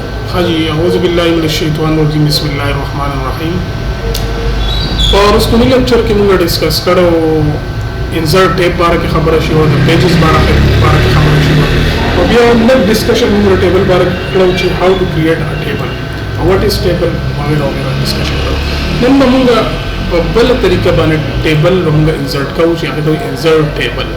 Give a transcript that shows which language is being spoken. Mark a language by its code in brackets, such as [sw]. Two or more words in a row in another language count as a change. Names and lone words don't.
[ar] حاجی اعوذ باللہ من الشیطان الرجیم بسم اللہ الرحمن الرحیم. [ur] اور اس کو [ps] لیکچر کې موږ ډیسکس کړو [en] insert tab [ps] باره کې خبره شي او د پیجز باره کې خبره شي او بیا موږ ډیسکشن موږ ټیبل باره کړو چې [en] how to create a table what is table [ps] وغیرہ ډیسکشن کړو. نن موږ په بل طریقه باندې ټیبل موږ انسرټ کوو چې هغه ته [en] insert table.